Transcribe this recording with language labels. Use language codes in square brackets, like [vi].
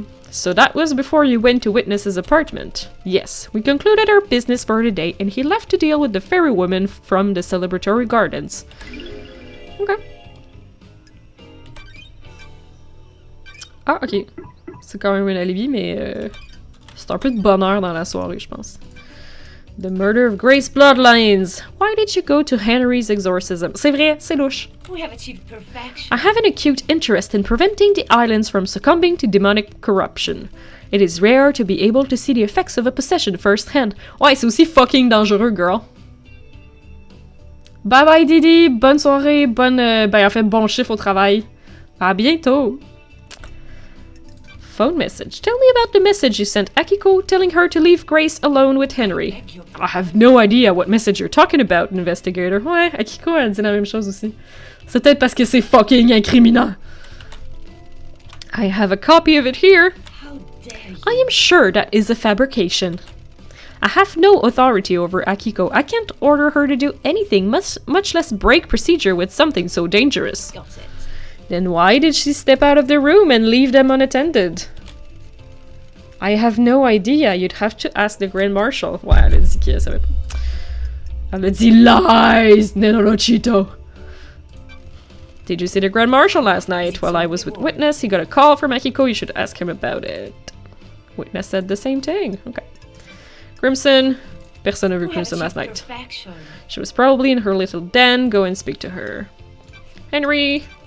[en] So that was before you went to Witness's apartment. Yes, we concluded our business for the day, and he left to deal with the fairy woman from the celebratory gardens. Okay. Ah, ok. [fr] C'est quand même un alibi, mais c'est un peu de bonheur dans la soirée, je pense. [en] The murder of Grace Bloodlines. Why did you go to Henry's exorcism? [fr] C'est vrai, c'est louche. [en] We have achieved perfection. I have an acute interest in preventing the islands from succumbing to demonic corruption. It is rare to be able to see the effects of a possession firsthand. [fr] Ouais, c'est aussi fucking dangereux, girl. Bye bye Didi, bonne soirée, en fait, bon chiffre au travail. À bientôt. [en] Phone message. Tell me about the message you sent Akiko telling her to leave Grace alone with Henry. I have no idea what message you're talking about, investigator. [fr] Ouais, Akiko elle dit la même chose aussi. C'est peut-être parce que c'est fucking incriminant. [en] I have a copy of it here. How dare you? I am sure that is a fabrication. I have no authority over Akiko. I can't order her to do anything, much less break procedure with something so dangerous. Got it. Then why did she step out of the room and leave them unattended? I have no idea. You'd have to ask the Grand Marshal. [fr] Ouais, elle a dit qu'elle savait pas. Elle a dit lies, Nenorochito. [en] Did you see the Grand Marshal last night? While I was with Witness, he got a call from Akiko. You should ask him about it. Witness said the same thing. [fr] Okay. Crimson. Personne n'a vu [en] We have [fr] Crimson last [en] achieved [fr] night. [en] perfection. She was probably in her little den. Go and speak to her. Henry.